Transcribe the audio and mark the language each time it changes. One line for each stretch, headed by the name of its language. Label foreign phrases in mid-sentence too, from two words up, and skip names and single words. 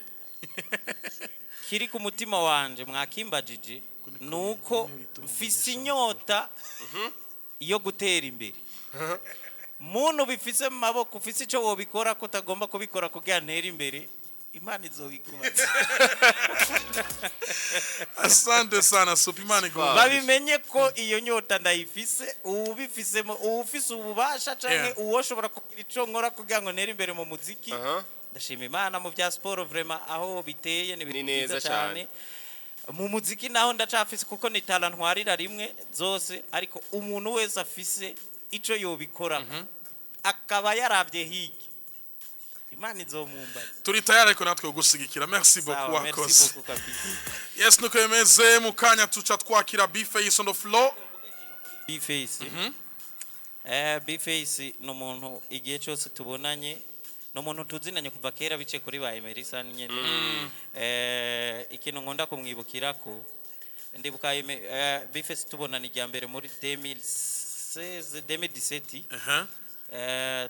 Rundi: kiri ku mutima wanje mwakimbajije nuko mfise inyota yo gutera imbere. Muntu bifise mu maboko ufise ico wobikora ko tagomba kubikora kugira ntere imbere Imana izobikubaza.
Swahili: Asante sana Super Imana go.
Rundi: Babimenye ko iyo nyota ndayifise ubifisemo ufise ububasha canke uwoshobora kugira ico nkora kugira ngo ntere imbere mu muziki. Ndashima Imana mu bya sport vraiment aho biteye ni neza cyane. Mu muziki naho ndacafise kuko ni talent ntwarira rimwe zose ariko umuntu wese afise ico yobikora akaba yaravye hiki Imana izomumbaza. Turi tayari ko natwe gusigikira.
French: Merci beaucoup
Rundi: wakoze. Yes nuko yemeze mukanya tuca twakira B-Face
English: on the floor.
Rundi: B-Face. B-Face no muntu igihe cyose tubonanye no muntu tuzinanye kuva kera bice kuri ba Emerson nyene. Ikintu nkunda kumwibukira ko ndibuka B-Face tubonana ijyambere muri 2016 2017.